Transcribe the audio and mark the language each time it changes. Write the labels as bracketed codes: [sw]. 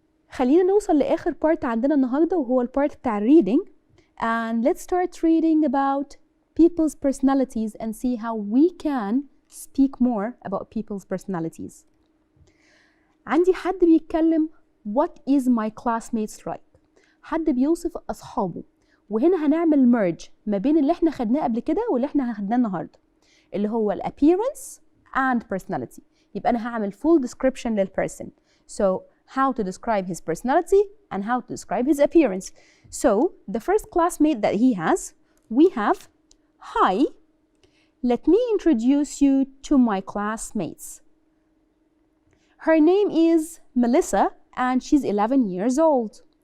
[ar] خلينا نوصل لآخر part عندنا النهاردة وهو البارت بتاع reading. [en] And let's start reading about people's personalities and see how we can speak more about people's personalities. [ar] عندي حد بيتكلم [en] what is my classmates like. [ar] حد بيوصف أصحابه. وهنا هنعمل merge ما بين اللي احنا خدناه قبل كده واللي احنا خدناه النهارده اللي هو ال [en] appearance and personality. [ar] يبقى أنا هعمل [en] full description [ar] للperson. [en] So how to describe his personality and how to describe his appearance. So the first classmate that he has, we have, hi, let me introduce you to my classmates. Her name is Melissa and she's 11 years old.